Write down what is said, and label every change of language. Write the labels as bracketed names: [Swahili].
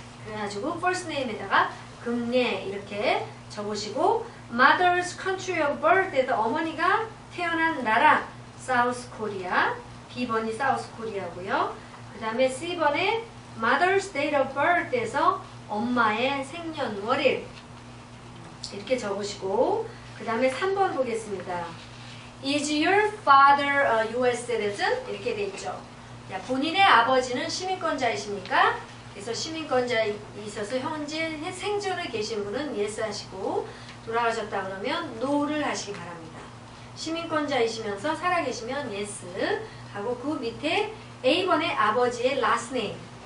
[Korean] 그래가지고 First Name에다가 금례 이렇게 적으시고 Mother's Country of Birth에서 어머니가 태어난 나라 South Korea, B번이 South Korea고요. 그 다음에 C번에 Mother's Date of Birth에서 엄마의 생년월일 이렇게 적으시고 그 다음에 3번 보겠습니다. [English] Is your father a US citizen? [Korean] 이렇게 돼 있죠. 야, 본인의 아버지는 시민권자이십니까? 그래서 시민권자에 있어서 현재 생존에 계신 분은 yes 하시고 돌아가셨다 그러면 no를 하시기 바랍니다. 시민권자이시면서 살아계시면 yes 하고 그 밑에 A번의 아버지의 last name.